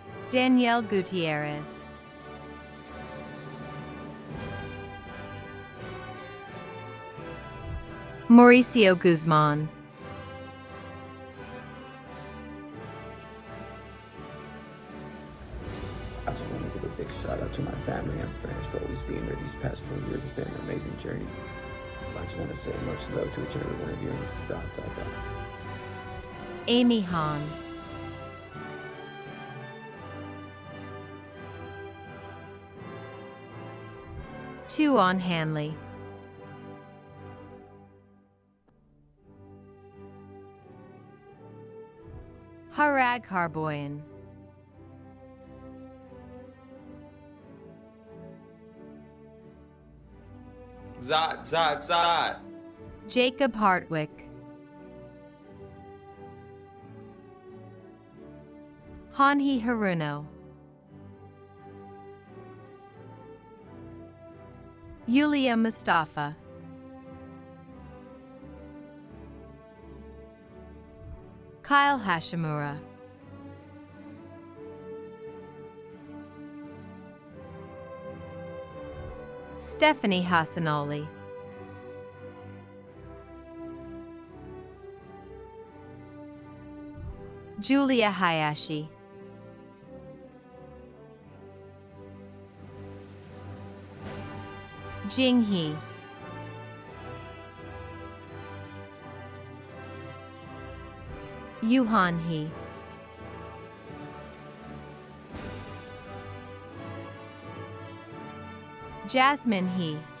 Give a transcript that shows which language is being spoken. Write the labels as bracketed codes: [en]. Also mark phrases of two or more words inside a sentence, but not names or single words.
[en] Danielle Gutierrez. Mauricio Guzman. I just want to give a big shout out to my family and friends for always being there these past 4 years. It's been an amazing journey. I just want to say much love to each and every one of you. Zot, zot, zot. Amy Hahn. Tuan Hanley. Harag Harboyan. Zot, zot, zot. Jacob Hartwick. Hanhi Haruno. Yulia Mustafa. Kyle Hashimura. Stephanie Hasanoli. Julia Hayashi. Jing He. Yuhan He. Jasmine He.